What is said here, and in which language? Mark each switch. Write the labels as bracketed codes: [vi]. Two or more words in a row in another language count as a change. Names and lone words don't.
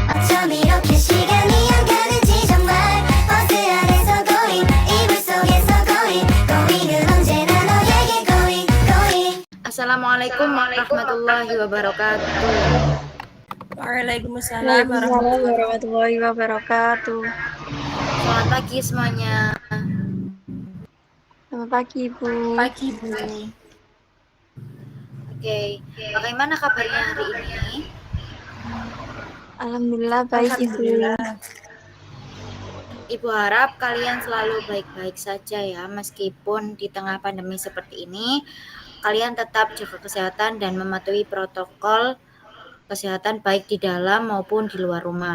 [ko] 이렇게 시간이 안 가는지 정말 버스 안에서 going 이불 속에서 going은 언제나 너에게 going. [ar] السلام عليكم ورحمة الله وبركاته. Waalaikumsalam وعليكم السلام ورحمة الله وبركاته. [id] Selamat pagi semuanya. Selamat pagi, Bu. pagi Bu. Oke, bagaimana kabarnya hari ini? Alhamdulillah baik, Ibu. Ibu harap kalian selalu baik-baik saja ya, meskipun di tengah pandemi seperti ini, kalian tetap jaga kesehatan dan mematuhi protokol kesehatan baik di dalam maupun di luar rumah.